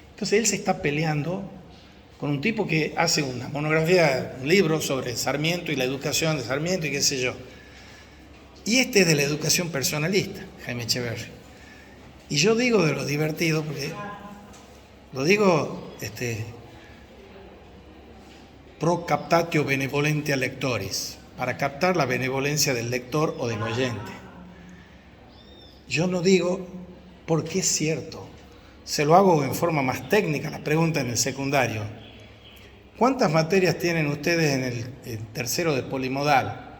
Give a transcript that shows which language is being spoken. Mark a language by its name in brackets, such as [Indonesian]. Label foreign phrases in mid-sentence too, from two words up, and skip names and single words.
[Spanish] Entonces él se está peleando con un tipo que hace una monografía, un libro sobre Sarmiento y la educación de Sarmiento y qué sé yo. Y este es de la educación personalista, Jaime Echeverry. Y yo digo de lo divertido, porque lo digo [Latin] pro captatio benevolentia lectoris, [Spanish] para captar la benevolencia del lector o del oyente. Yo no digo porque es cierto, se lo hago en forma más técnica, la pregunta en el secundario. ¿Cuántas materias tienen ustedes en el tercero de polimodal?